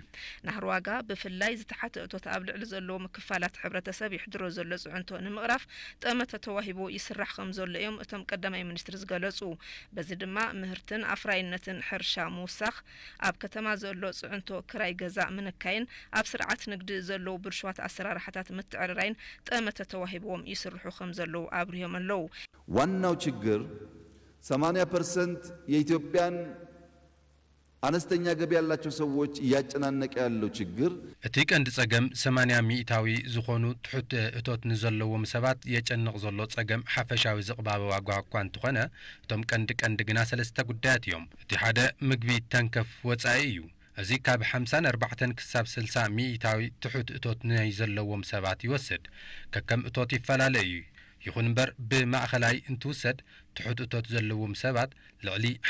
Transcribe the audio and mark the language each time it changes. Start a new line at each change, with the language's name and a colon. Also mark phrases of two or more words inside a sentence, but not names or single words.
Tigrinya: ናህር ዋጋ ብፍላይ ዝተሓተ እቶት ኣብ ልዕሊ ዘለዎ ምክፋላት ሕብረተሰብ ይሕድሮ ዘሎ ጽዕንቶ ንምቕራፍ ጠመተ ተዋሂቦ ይስራሕ ከም ዘሎ እዮም እቶም ቀዳማይ ሚኒስትር ዝገለጹ በዚ ድማ ምህርትን ኣፍራይነትን ሕርሻ ምውሳኽ ኣብ ከተማ ዘሎ ጽዕንቶ ክራይ ገዛ ምንካይን ኣብ ስርዓት ንግዲ ዘለዎ ብርሽዋት ኣሰራርሓታት ምትዕርራይን ጠመተ ተዋሂቦም ይስርሑ ከም ዘለው ኣብርዮም ኣለው
Amharic: ዋናው ችግር 80% የኢትዮጵያን አነስተኛ ገቢ ያላቸው ሰዎች ያጨናነቀ ያለው ችግር
Tigrinya: እቲ ቀንድ ጸገም 80% ዝኾኑ ትሑት እቶት ንዘለዎም ሰባት የጨንቕ ዘሎ ጸገም ሓፈሻዊ ዝቕባበ ዋጋ እኳ እንትኾነ እቶም ቀንዲ ግና ሰለስተ ጉዳያት እዮም እቲ ሓደ ምግቢ ተንከፍ ወጻኢ እዩ እዚ ካብ 54 ክሳብ 60% ትሑት እቶት ናይ ዘለዎም ሰባት ይወስድ ከከም እቶት ይፈላለ እዩ ይኹን እምበር ብማእኸላይ እንትውሰድ ትሑት እቶት ዘለዎም ሰባት ልዕሊ